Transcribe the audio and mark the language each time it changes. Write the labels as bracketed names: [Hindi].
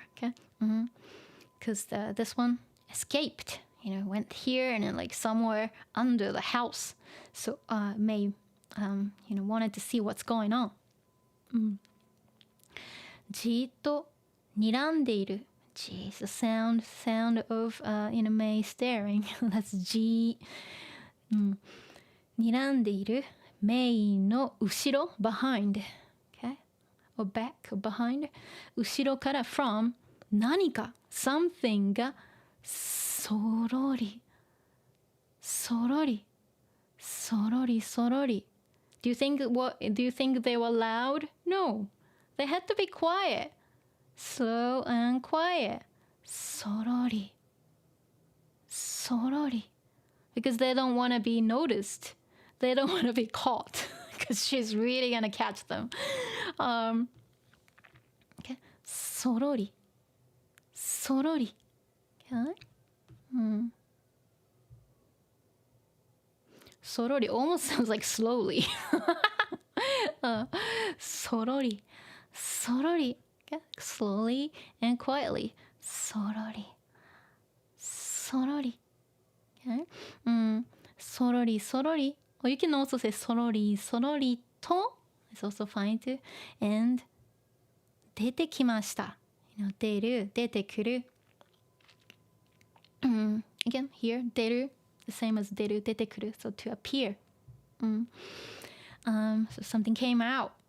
[English] Okay, because this one escaped, went here and then like somewhere under the house. So May wanted to see what's going on. [Japanese] じっと睨んでいる [English] G is the sound of May staring. That's G. [Japanese] 睨んでいるメイの後ろ [English] behind. [Japanese] Okay? [English] Or back or behind. [Japanese] 後ろから [English] from [Japanese] 何か [English] something [Japanese] がそろりそろりそろりそろり [English] Do you think they were loud? No. They had to be quiet. Slow and quiet. [Japanese] そろりそろり [English] Because they don't want to be noticed. They don't want to be caught. Because she's really going to catch them. Okay. [Japanese] そろりそろり Okay. そろり [English] almost sounds like slowly. [Japanese] そろりそろり Okay. [English] Slowly and quietly. [Japanese] そろりそろり Okay. そろりそろり [English] Or you can also say [Japanese] そろりそろりと [English] It's also fine too. [Japanese] And 出てきました。出る出てくる。 [English] Again, here, [Japanese] 出る [English] the same as [Japanese] 出る出てくる [English] So to appear. So something came out.